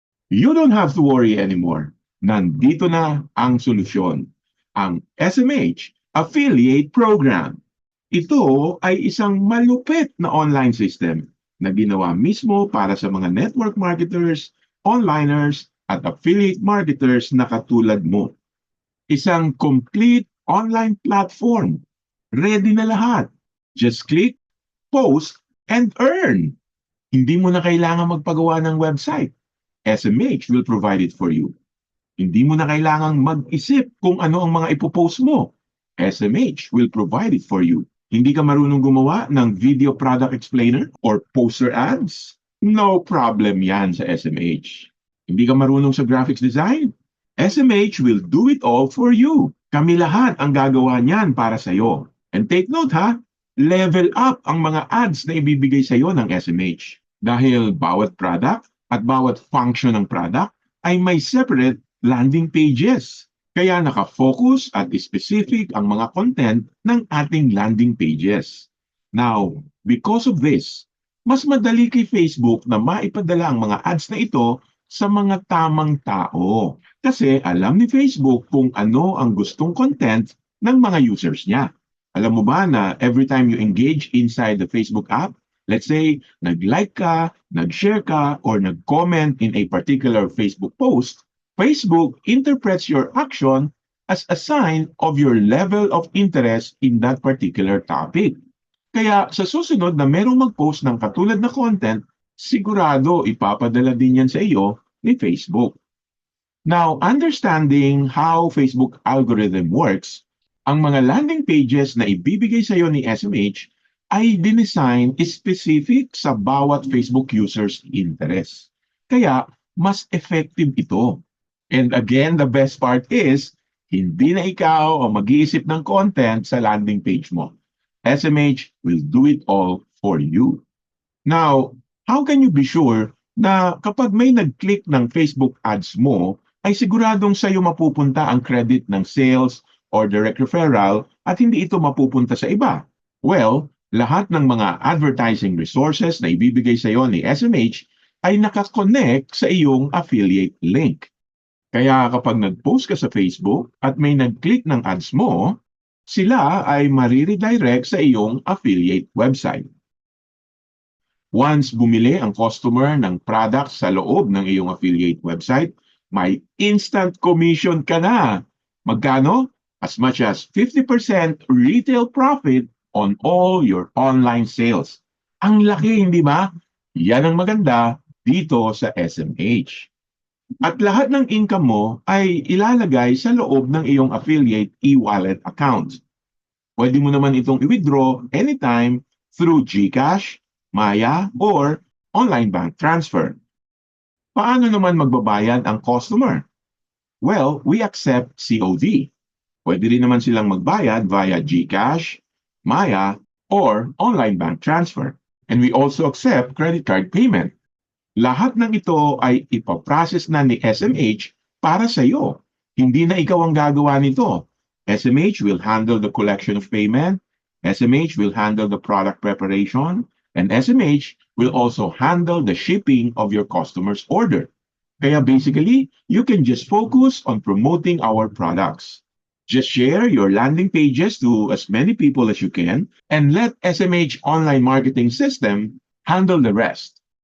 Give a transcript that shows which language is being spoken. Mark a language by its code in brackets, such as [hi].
[en] You don't have to worry anymore. [tl] Nandito na ang solusyon, ang SMH Affiliate Program. Ito ay isang malupit na online system na ginawa mismo para sa mga network marketers, onliners, at affiliate marketers na katulad mo. Isang complete online platform. Ready na lahat. [en] Just click, post, and earn. [tl] Hindi mo na kailangan magpagawa ng website. [en] SMH will provide it for you. [tl] Hindi mo na kailangang mag-isip kung ano ang mga ipopost mo. [en] SMH will provide it for you. [tl] Hindi ka marunong gumawa ng video product explainer or poster ads? [en] No problem yan sa SMH. [tl] Hindi ka marunong sa graphics design? [en] SMH will do it all for you. [tl] Kami lahat ang gagawa niyan para sa'yo. [en] And take note [tl] ha, level up ang mga ads na ibibigay sa'yo ng SMH. Dahil bawat product at bawat function ng product ay may separate landing pages. Kaya nakafocus at specific ang mga content ng ating landing pages. Now, because of this, mas madali kay Facebook na maipadala ang mga ads na ito sa mga tamang tao. Kasi alam ni Facebook kung ano ang gustong content ng mga users niya. Alam mo ba na [en] every time you engage inside the Facebook app, let's say, nag-like ka, nag-share ka, or nag-comment in a particular Facebook post, Facebook interprets your action as a sign of your level of interest in that particular topic. [tl] Kaya sa susunod na merong mag-post ng katulad na content, sigurado ipapadala din yan sa iyo ni Facebook. [en] Now, understanding how Facebook algorithm works, [tl] ang mga landing pages na ibibigay sa iyo ni SMH ay dinesign specific sa bawat Facebook user's interest. Kaya, mas effective ito. [en] And again, the best part is, [tl] hindi na ikaw ang mag-iisip ng content sa landing page mo. [en] SMH will do it all for you. Now, how can you be sure [tl] na kapag may nag-click ng Facebook ads mo, ay siguradong sa iyo mapupunta ang credit ng sales or direct referral at hindi ito mapupunta sa iba? Well, lahat ng mga advertising resources na ibibigay sa iyo ni SMH ay nakakonect sa iyong affiliate link. Kaya kapag nag-post ka sa Facebook at may nag-click ng ads mo, sila ay mariredirect sa iyong affiliate website. Once bumili ang customer ng product sa loob ng iyong affiliate website, may instant commission ka na. Magkano? [en] As much as 50% retail profit on all your online sales. [tl] Ang laki, hindi ba? Yan ang maganda dito sa SMH. At lahat ng income mo ay ilalagay sa loob ng iyong affiliate e-wallet account. Pwede mo naman itong i-withdraw anytime through GCash, Maya, or online bank transfer. Paano naman magbabayad ang customer? [en] Well, we accept COD. [tl] Pwede rin naman silang magbayad via [en] GCash, Maya, or online bank transfer. And we also accept credit card payment. [tl] Lahat ng ito ay ipaprocess na ni SMH para sa iyo. Hindi na ikaw ang gagawa nito. [en] SMH will handle the collection of payment, SMH will handle the product preparation, and SMH will also handle the shipping of your customer's order. Kaya basically, you can just focus on promoting our products. Just share your landing pages to as many people as you can and let SMH online marketing system handle the rest.